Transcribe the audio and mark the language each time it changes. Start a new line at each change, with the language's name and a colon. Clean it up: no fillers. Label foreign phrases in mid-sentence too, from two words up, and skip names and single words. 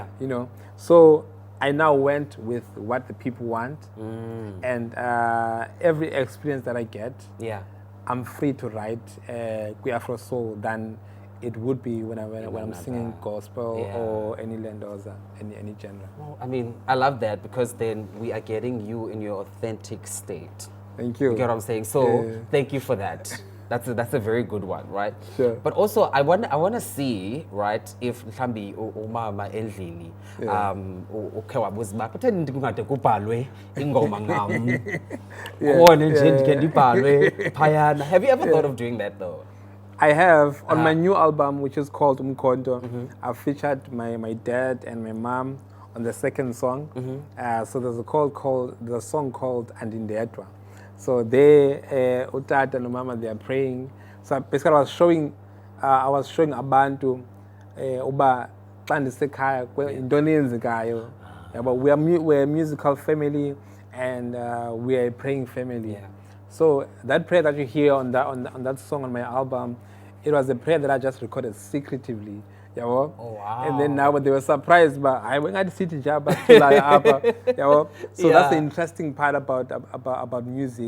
English: So I now went with what the people want, and every experience that I get, I'm free to write Afro soul than it would be when I'm singing gospel or any lendoza, any genre. Well, I mean, I love that, because then we are getting you in your authentic state. Thank you. You get what I'm saying? So thank you for that. That's a very good one, right? Sure. But also, I want to see, right, if
Xhosa: mhlambi umama endlini ukhe wabuza kuthe ndingade kubhalwe ingoma ngam khona nje ndike ndibhalwe phayana.
English: Have you ever thought of doing that though? I have. On my new album, which is called Umkhonto, I've featured my dad and my mom on the second song. So there's a song called Andile. So they, utata and mama, they are praying. So basically, I was showing abantu
Xhosa: uba xa ndisekhaya intoni yenzekayo.
English: But we're a musical family, and we are a praying family. Yeah. So that prayer that you hear on that song on my album, it was a prayer that I just recorded secretively. Oh, wow. And then now they were surprised, but I went to city job So that's the interesting part about music.